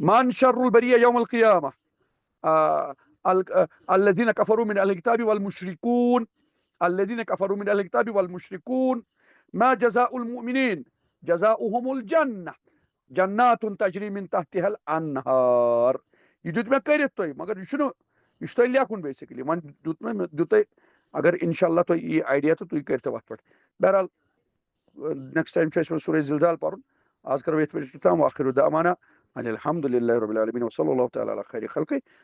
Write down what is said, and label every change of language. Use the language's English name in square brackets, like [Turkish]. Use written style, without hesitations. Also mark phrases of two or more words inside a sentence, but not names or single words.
[Arabic] من شر البرية يوم القيامة؟ الذين كفروا من أهل الكتاب والمشركون الذين كفروا من أهل الكتاب والمشركون ما جزاء المؤمنين جزاؤهم الجنة جنات تجري من تحتها الأنهار [Kashmiri] یہ دیت مےٚ کٔرِتھ تۄہہِ مگر یہِ چھُ تۄہہِ لیکھُن بیسِکلی وۄنۍ دیُت تۄہہِ اگر انشاءاللہ تۄہہِ یی آیڈیا تہٕ تُہۍ کٔرۍتو اَتھ پٮ۪ٹھ بہرحال [English] next time [Kashmiri] چھُ اَسہِ وۄنۍ سورہ زلزال پَرُن آز کَرو ییٚتھۍ پٮ۪ٹھ اختتام [Arabic] وآخر دعوانا ان الحمد للہ رب العالمین وصلی اللہ تعالیٰ علی خیر خلقہ